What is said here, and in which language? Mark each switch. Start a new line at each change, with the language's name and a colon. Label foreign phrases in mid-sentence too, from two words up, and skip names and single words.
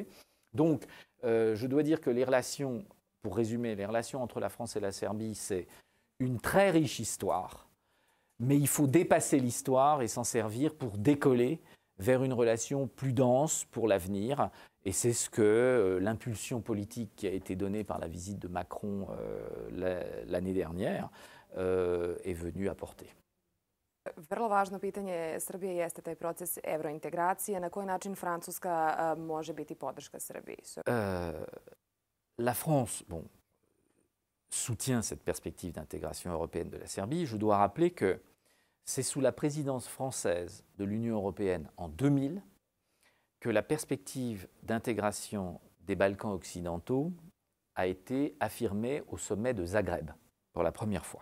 French: Donc, je dois dire que les relations, pour résumer, les relations entre la France et la Serbie, c'est une très riche histoire, mais il faut dépasser l'histoire et s'en servir pour décoller vers une relation plus dense pour l'avenir. Et c'est ce que l'impulsion politique qui a été donnée par la visite de Macron l'année dernière est venue apporter.
Serbian: Vrlo važno pitanje Srbije jeste taj proces evrointegracije. Na koji način Francuska može biti podrška Srbiji?
French: La France soutient cette perspective d'intégration européenne de la Serbie. Je dois rappeler que c'est sous la présidence française de l'Union européenne en 2000 que la perspective d'intégration des Balkans occidentaux a été affirmée au sommet de Zagreb pour la première fois.